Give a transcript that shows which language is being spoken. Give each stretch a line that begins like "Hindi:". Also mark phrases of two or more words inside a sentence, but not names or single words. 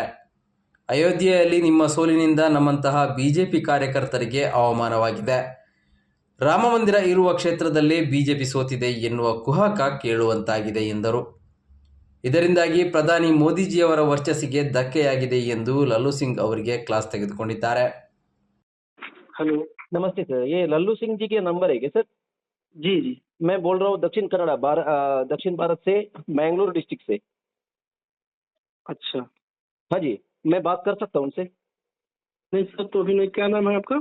Kannada: ಅಯೋಧ್ಯೆಯಲ್ಲಿ ನಿಮ್ಮ ಸೋಲಿನಿಂದ ನಮ್ಮಂತಹ ಬಿಜೆಪಿ ಕಾರ್ಯಕರ್ತರಿಗೆ ಅವಮಾನವಾಗಿದೆ. ರಾಮ ಮಂದಿರ ಇರುವ ಕ್ಷೇತ್ರದಲ್ಲಿ ಬಿಜೆಪಿ ಸೋತಿದೆ ಎನ್ನುವ ಕುಹಕ ಕೇಳುವಂತಾಗಿದೆ ಎಂದರು. ಇದರಿಂದಾಗಿ ಪ್ರಧಾನಿ ಮೋದಿಜಿಯವರ ವರ್ಚಸ್ಸಿಗೆ ಧಕ್ಕೆಯಾಗಿದೆ ಎಂದು ಲಲ್ಲು ಸಿಂಗ್ ಅವರಿಗೆ ಕ್ಲಾಸ್ ತೆಗೆದುಕೊಂಡಿದ್ದಾರೆ.
Hindi: हेलो। नमस्ते सर, ये लल्लू सिंह जी के नंबर है क्या सर? जी जी। मैं बोल रहा हूँ दक्षिण भारत से, मैंगलोर डिस्ट्रिक्ट से। अच्छा। हाँ जी, मैं बात कर सकता हूँ उनसे? नहीं सर, तो अभी नहीं। क्या नाम है आपका?